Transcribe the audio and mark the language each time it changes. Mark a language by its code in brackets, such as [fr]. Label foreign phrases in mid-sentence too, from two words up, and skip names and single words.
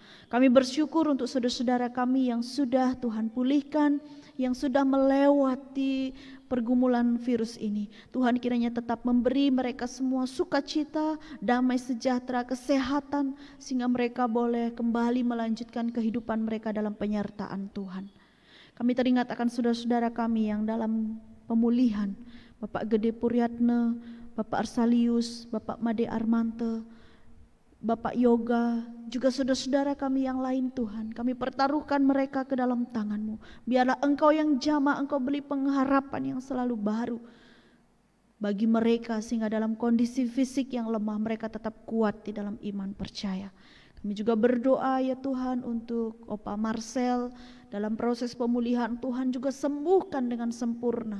[id] Kami bersyukur untuk saudara-saudara kami yang sudah Tuhan pulihkan, yang sudah melewati pergumulan virus ini. Tuhan, kiranya tetap memberi mereka semua sukacita, damai sejahtera, kesehatan, sehingga mereka boleh kembali melanjutkan kehidupan mereka dalam penyertaan Tuhan. Kami teringat akan saudara-saudara kami yang dalam pemulihan, Bapak Gede Puryatna, Bapak Arsalius, Bapak Made Armante, Bapak Yoga, juga saudara-saudara kami yang lain Tuhan. Kami pertaruhkan mereka ke dalam tangan-Mu. Biarlah Engkau yang jamah, Engkau beri pengharapan yang selalu baru bagi mereka, sehingga dalam kondisi fisik yang lemah mereka tetap kuat di dalam iman percaya. Kami juga berdoa ya Tuhan untuk Opa Marcel dalam proses pemulihan, Tuhan juga sembuhkan dengan sempurna.